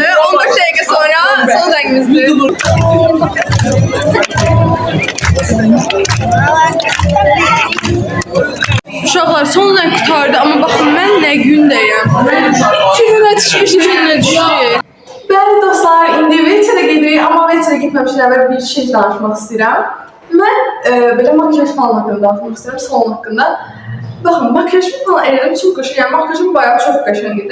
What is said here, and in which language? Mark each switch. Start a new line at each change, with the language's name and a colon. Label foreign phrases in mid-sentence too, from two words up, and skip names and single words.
Turkish: 14 dakika sonra son zengimizdi.
Azerbaijani: Uşaqlar son zeng qutardı
Turkish: ama bakın
Azerbaijani: mən nə gündəyəm. Çünki çıxmış günə düşdü. Bəli dostlar, indi Veterə gedirik, amma Veterə getməmişdən əvvəl bir şey danışmaq istəyirəm. Mən belə makyaj falan haqqında danışmaq istəyirəm, salon haqqında. Baxın, makyajımı falan elədim, çox qəşəng. Yəni makyajım bayağı çox qəşəng idi.